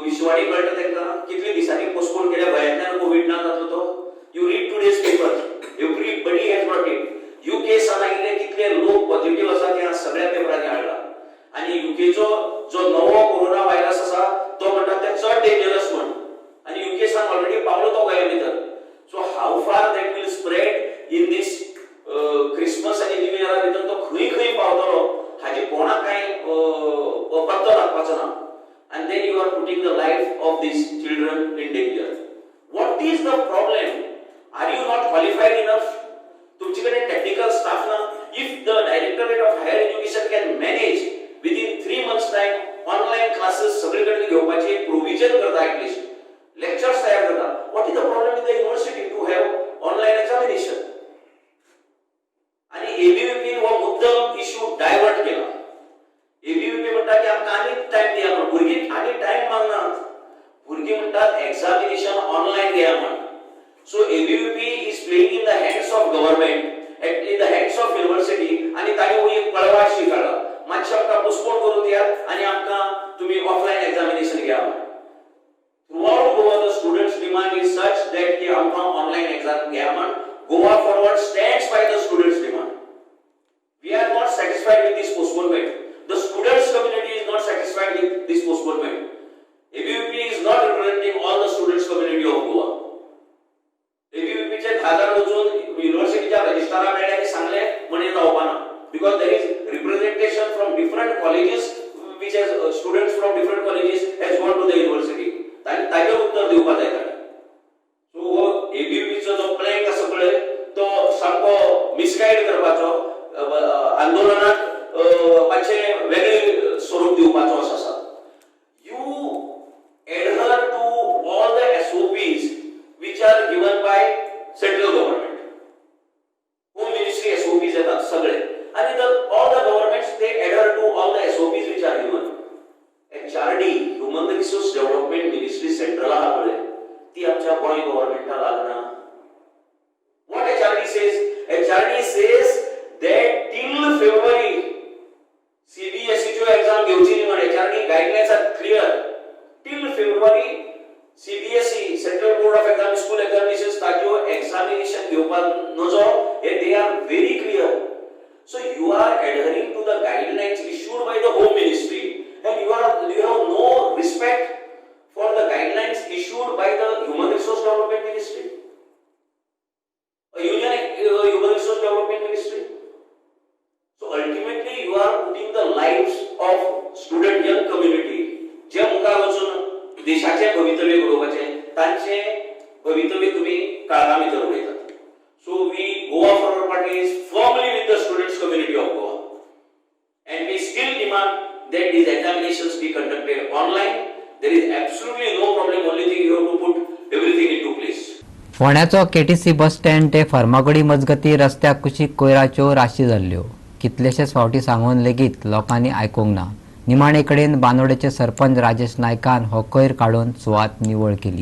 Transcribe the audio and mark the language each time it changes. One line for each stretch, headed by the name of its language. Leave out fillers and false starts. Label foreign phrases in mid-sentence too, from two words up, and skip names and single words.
Konkani: दिसवाडी कळटा तांकां कितले दिसांनी पोस्टपोन केल्या भयांतल्यान कोविड ना जातलो तो.
English: you read today's paper, everybody has brought it.
Konkani: यूके सांगितले कितले लोक पॉझिटिव्ह आसा ते आज सगळ्या पेपरांनी हाडला. आणि यूकेचो जो नवो
English: corona virus
Konkani: आसा तो म्हणटा ते चड डेंजरस म्हण. आणि यूके सान ऑलरेडी पावलो तो गोंया भितर.
English: so how far that will spread in this Christmas
Konkani: आनी
English: new year
Konkani: भितर तो खंय खंय पावतलो हाजी कोणाक कांय पत्तो लागपाचो ना.
English: And then you are putting the life of these children in danger. What is the problem? Are you not qualified enough? तुमच्याकडे technical staff ना? If the Directorate of Higher Education can manage within 3 months time online classes
Konkani: सगळीकडे घेवपाची
English: provision करता at least.
Konkani: Lectures तयार करता.
English: What is the problem with the university to have online examination?
Konkani: आणि ABVP हो मुद्दम
English: issue divert
Konkani: केला. ABVP म्हणटा की आमकां आनी टाइम दिया म्हण. भुरगीं आनी टाइम मागनात. भुरगीं म्हणटात
English: examination online
Konkani: घेया म्हण.
English: so ABVP is playing in the hands of government, in the hands of university.
Konkani: आणि ताणी एक पळवाट स्वीकारला. मातशें आमकां पोस्टपोन करून दियात आणि आमकां तुमी
English: offline examination
Konkani: घेया म्हण.
English: throughout Goa the students demand is such that
Konkani: की आमकां
English: online exam
Konkani: घेया म्हण.
English: Goa Forward stands by the students demand. we are not satisfied with this postponement. The students community is not satisfied with this postponement. ABVP is not representing all the students community of Goa.
Konkani: ABVP चे खासदार वचून युनिव्हर्सिटीच्या रजिस्ट्रारा मेळ्ळे आनी सांगले म्हणे रावपाना.
English: Because there is representation from different colleges which has students from different colleges has gone to the university.
Konkani: ताचे उत्तर दिवपा जाय ताणे. सो ABVP चो जो प्लॅन आसा पळय तो सामको मिसगाईड करपाचो आंदोलनाक मातशे वेगळे स्वरूप दिवपाचो आसा.
English: यू adhere to all the SOPs which are given by central government.
Konkani: Home Ministry SOPs येतात सगळे.
English: आणि all the governments they adhere to all the SOPs which are given.
Konkani: HRD Human Resource Development Ministry central आहा पळय ती आमच्या गोंय गव्हर्नमेंटाक लागना.
English: What HRD says? HRD says that till February CBSE
Konkani: जो एग्जाम घेवची न्ही म्हण.
English: HRD guidelines are clear. till February CBSE Central Board of Exam School Examinations
Konkani: ताज्यो एक्झामिनेशन घेवपाक नजो हे
English: they are very clear. so you are adhering to the guidelines issued by the Home Ministry and you have no respect for the guidelines issued by the Human Resource Development Ministry, Union Human Resource Development Ministry. So ultimately you are putting the lives of student young community
Konkani: जे मुखार वचून देशाचे भवितव्य घडोवपाचे तांचे भवितव्य तुम्ही काळगा भितर उडयतात.
English: So we Goa Forward Party is firmly with the students community of Goa and we still demand that these examinations be conducted online. There is absolutely no problem. Only thing you have to put everything into place.
Konkani: फोंड्याचो KTC बस स्टँड ते फर्मागुडी मजगती रस्त्याक कुशीक कोयराच्यो राशी जाल्ल्यो. कितलेशेच फावटी सांगून लेगीत लोकांनी आयकूंक ना. निमाणे कडेन बांदोडेचे सरपंच राजेश नायकान हो कोयर काडून सुवात निवळ केली.